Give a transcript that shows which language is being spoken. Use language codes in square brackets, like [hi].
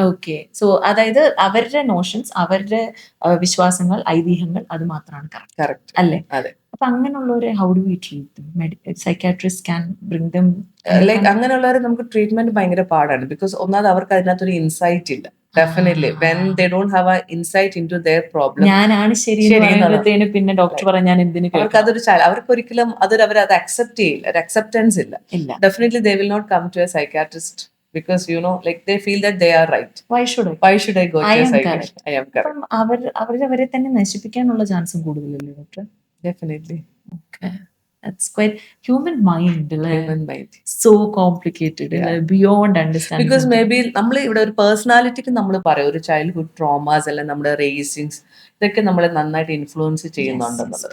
[en] Okay. [ml] So അതായത് അവരുടെ notions, അവരുടെ വിശ്വാസങ്ങൾ, ഐതിഹ്യങ്ങൾ അത് മാത്രമാണ് കറക്റ്റ് അല്ലേ? അതെ. അപ്പൊ അങ്ങനെയുള്ളവരെ [en] How do we treat? Psychiatrist can bring them [ml] like അങ്ങനെയുള്ളവരെ നമുക്ക് ട്രീറ്റ്മെന്റ് ഭയങ്കര പാടാണ്. ബിക്കോസ് ഒന്നാമത് അവർക്ക് അതിനകത്തൊരു ഇൻസൈറ്റ് ഇല്ല. [en] Definitely, when they don't have an insight into their problem, [ml] ഞാനാണ് ശരി പിന്നെ ഡോക്ടർ പറയാൻ ഞാൻ എന്തിനു? അവർക്ക് അതൊരു അവർക്ക് ഒരിക്കലും അവർ അത് അക്സെപ്റ്റ് ചെയ്യില്ല, ഒരു അക്സെപ്റ്റൻസ് ഇല്ല. [en] Definitely they will not come to a psychiatrist because like they feel that they are right. Why should I go to a psychiatrist? I am correct. [ml] അവരെ തന്നെ നശിപ്പിക്കാനുള്ള ചാൻസും കൂടുതലല്ലേ doctor? [en] Definitely. Okay. It's quite human mind Human mind. So complicated beyond understanding. Because may be [ml] നമ്മൾ ഇവിടെ ഒരു പേഴ്സണാലിറ്റിക്ക് നമ്മൾ പറയും ഒരു ചൈൽഡ്ഹുഡ് ട്രോമാസ് അല്ലെ നമ്മുടെ റേസിങ്സ് ഇതൊക്കെ നമ്മളെ നന്നായിട്ട് ഇൻഫ്ലുവൻസ് ചെയ്യുന്നുണ്ടെന്നുള്ളത്.